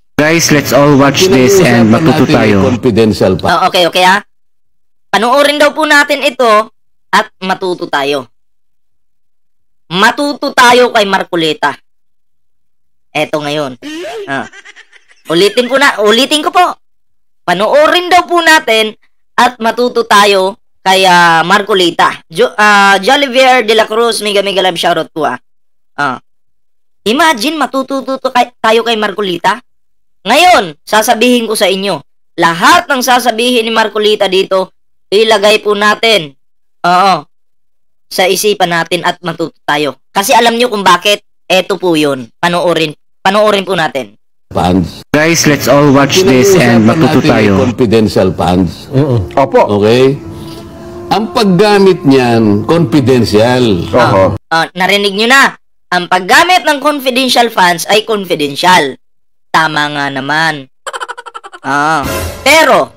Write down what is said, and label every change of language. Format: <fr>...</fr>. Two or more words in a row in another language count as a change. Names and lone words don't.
<en>Guys, let's all watch this and</en> <tl>matuto tayo. Confidential pa. Okay ha. Panoorin daw po natin ito at matuto tayo. Matuto tayo kay Marcoleta. Eto ngayon. Ulitin ko po. Panoorin daw po natin at matuto tayo kay Marcoleta. Jolivier de la Cruz,</tl> <en>mega love shoutout</en> <tl>po Imagine matututo tayo kay Marcoleta. Ngayon, sasabihin ko sa inyo, lahat ng sasabihin ni Marcoleta dito, ilagay po natin. Sa isipan natin at matuto tayo. Kasi alam nyo kung bakit, eto po yun. Panoorin po natin. Funds. Guys,</tl> <en>let's all watch this and</en> <tl>matuto tayo.</tl> <en>Confidential funds.</en> <tl>Opo. Okay? Ang paggamit niyan, confidential. Narinig nyo na. Ang paggamit ng</tl> <en>confidential funds</en> <tl>ay confidential. Tama nga naman. Pero,</tl>